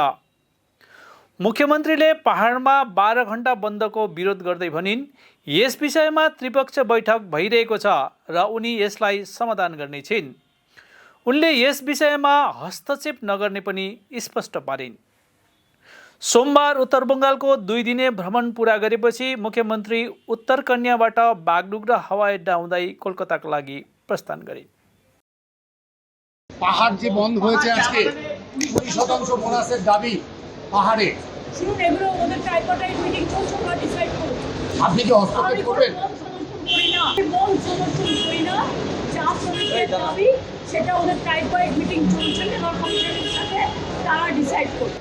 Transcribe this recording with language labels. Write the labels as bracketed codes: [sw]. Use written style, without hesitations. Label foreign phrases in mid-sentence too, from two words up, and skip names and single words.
[ne] मुख्यमन्त्रीले पहाडमा 12 घण्टा बन्दको विरोध गर्दै भनिन्, यस विषयमा त्रिपक्षीय बैठक भइरहेको छ र उनी यसलाई समाधान गर्ने छिन्। उनले यस विषयमा हस्तक्षेप नगर्ने पनि स्पष्ट पारिन्। सोमबार उत्तर बङ्गालको 2 दिने भ्रमण पूरा गरेपछि मुख्यमन्त्री उत्तर कन्याबाट बागडोग्रा हवाई अड्डा हुँदै कोलकाताका लागि प्रस्थान गरे। [bn] পাহাড় যে বন্ধ হয়েছে আজকে 20% বোনাসের দাবি পাহাড়ে, শুনুন, এগুলো ওদের [en] tripartite meeting [bn] চলছে, ওরা ডিসাইড করুন। আপনি কি হস্তক্ষেপ করবেন? মন সমর্থন করি না, যা শ্রমিকের দাবি সেটা ওদের [en] tripartite meeting [bn] চলছে, লেবার কমিশনের সাথে তারা ডিসাইড করবে।